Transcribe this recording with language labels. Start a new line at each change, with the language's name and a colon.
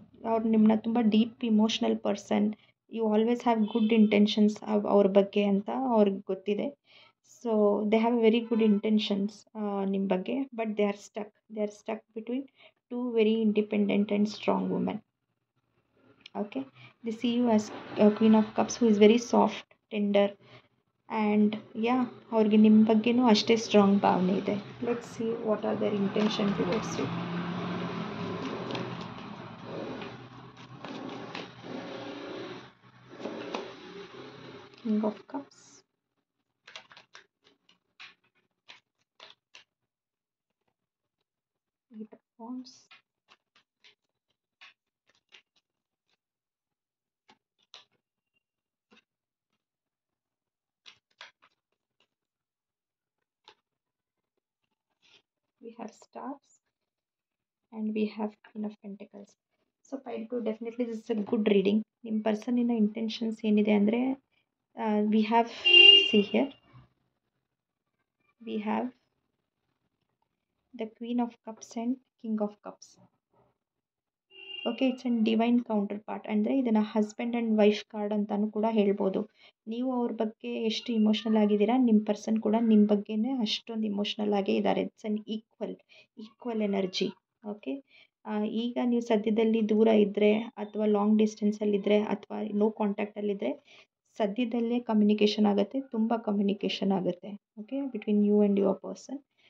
Kannada: ಅವ್ರು ನಿಮ್ಮನ್ನ ತುಂಬ deep emotional person.
English: you always have good intentions
Kannada: ಅವ್ರ ಬಗ್ಗೆ ಅಂತ ಅವ್ರಿಗೆ ಗೊತ್ತಿದೆ.
English: So they have very good intentions ನಿಮ್ಮ ಬಗ್ಗೆ. But they are stuck between two very independent and strong women. Okay, they see you as a Queen of Cups who is very soft, tender, and
Kannada: ಅವ್ರಿಗೆ ನಿಮ್ಮ ಬಗ್ಗೆನೂ ಅಷ್ಟೇ strong ಭಾವನೆ ಇದೆ.
English: Let's see what are their intention towards you. King of Cups, Eight of Wands, we have Stars, and we have Queen of Pentacles. So pile 2 definitely this is a good reading.
Kannada: ನಿಮ್ಮ ಪರ್ಸನಿನ intentions ಏನಿದೆ ಅಂದರೆ
English: we have, see here, we have the Queen of Cups and King of Cups. Okay, it's and divine counterpart.
Kannada: ಅಂದರೆ ಇದನ್ನು husband and wife card ಅಂತಲೂ ಕೂಡ ಹೇಳ್ಬೋದು. ನೀವು ಅವ್ರ ಬಗ್ಗೆ ಎಷ್ಟು ಇಮೋಷ್ನಲ್ ಆಗಿದ್ದೀರಾ, ನಿಮ್ಮ ಪರ್ಸನ್ ಕೂಡ ನಿಮ್ಮ ಬಗ್ಗೆನೇ ಅಷ್ಟೊಂದು ಇಮೋಷ್ನಲ್ ಆಗೇ ಇದ್ದಾರೆ.
English: It's an equal energy.
Kannada: Okay, ಈಗ ನೀವು ಸದ್ಯದಲ್ಲಿ ದೂರ ಇದ್ದರೆ ಅಥವಾ ಲಾಂಗ್ ಡಿಸ್ಟೆನ್ಸಲ್ಲಿದ್ದರೆ ಅಥವಾ ನೋ ಕಾಂಟ್ಯಾಕ್ಟಲ್ಲಿದ್ದರೆ ಸದ್ಯದಲ್ಲೇ ಕಮ್ಯುನಿಕೇಷನ್ ಆಗುತ್ತೆ, ತುಂಬ ಕಮ್ಯುನಿಕೇಷನ್ ಆಗುತ್ತೆ. Okay,
English: Between you and your person.